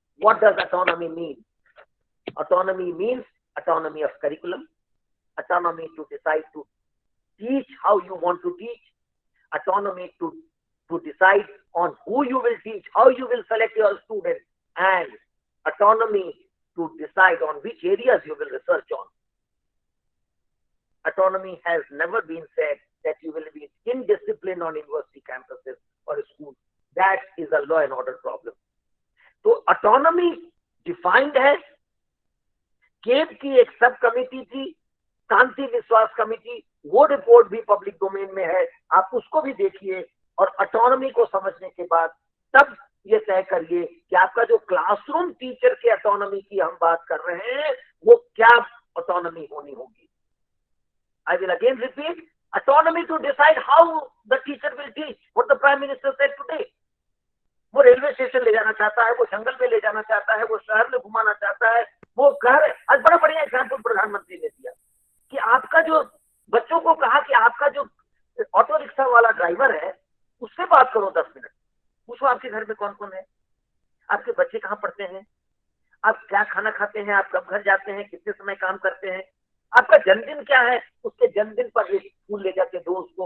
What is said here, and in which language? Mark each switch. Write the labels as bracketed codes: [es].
[en] What does autonomy mean? Autonomy means autonomy of curriculum, autonomy to decide to teach how you want to teach, autonomy to decide on who you will teach, how you will select your students, and autonomy to decide on which areas you will research on. Autonomy has never been said that you will be indisciplined on university campuses or schools. That is a law and order problem. So autonomy defined [hi] है, cab की एक sub committee थी, शांति विश्वास committee, वो report भी public domain में है, आप उसको भी देखिए। और ऑटोनॉमी को समझने के बाद तब ये तय करिए कि आपका जो क्लासरूम टीचर के ऑटोनॉमी की हम बात कर रहे हैं, वो क्या ऑटोनॉमी होनी होगी। [en] I will again repeat, autonomy to decide how the teacher will teach. What the Prime Minister said today. [hi] वो रेलवे स्टेशन ले जाना चाहता है, वो जंगल में ले जाना चाहता है, वो शहर में घुमाना चाहता है, वो घर। आज बड़ा बढ़िया एग्जाम्पल प्रधानमंत्री ने दिया कि आपका जो बच्चों को कहा कि आपका जो ऑटो रिक्शा वाला ड्राइवर है उससे बात करो 10 मिनट, पूछो आपके घर में कौन कौन है, आपके बच्चे कहाँ पढ़ते हैं, आप क्या खाना खाते हैं, आप कब घर जाते हैं, कितने समय काम करते हैं, आपका जन्मदिन क्या है, उसके जन्मदिन पर ये स्कूल ले जाके दो उसको।